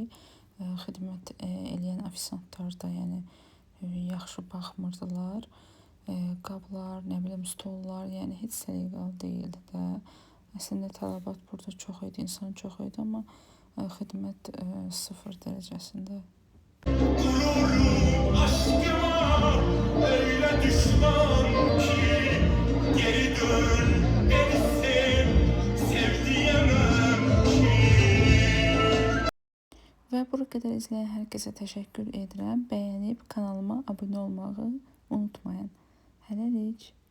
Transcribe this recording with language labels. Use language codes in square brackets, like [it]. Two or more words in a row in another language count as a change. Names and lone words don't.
[az] Xidmət eləyən ofisantlar da yəni yaxşı baxmırdılar. Qablar, nə bilim stollar, yəni heç səliqəli deyildi də. Əslində tələbat burada çox idi, insan çox idi, amma xidmət sıfır dərəcəsində. [tr] Gururum aşkıma öyle düşman ki geri dön beni sev diyemem ki. [az] Və bura qədər izləyən hər kəsə təşəkkür edirəm. Bəyənib kanalıma abunə olmağı unutmayın. Hələlik.